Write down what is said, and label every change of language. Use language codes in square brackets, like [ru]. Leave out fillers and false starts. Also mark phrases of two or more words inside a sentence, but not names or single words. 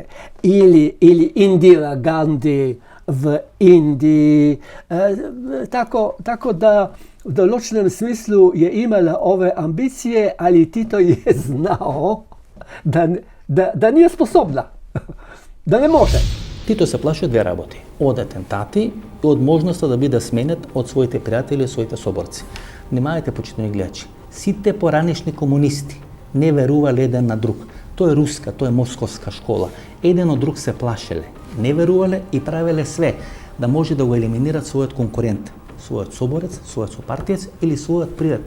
[sr] Ili Indira Gandhi v Indiji. Tako da u določenem smislu je imala ove ambicije, ali Tito je znao da nije sposobna, da ne može. [mk] Tito се плаши од две работи. Од атентати и од можноста да биде сменет од своите пријатели и своите соборци. Внимавајте, почитувани гледачи. Сите поранешни комунисти не верувале еден на друг. Тоа е руска, тоа е московска школа. Еден од друг се плашеле, не верувале и правеле све да може да го елиминират својот конкурент, својот соборец, својот сопартиец или својот пријател.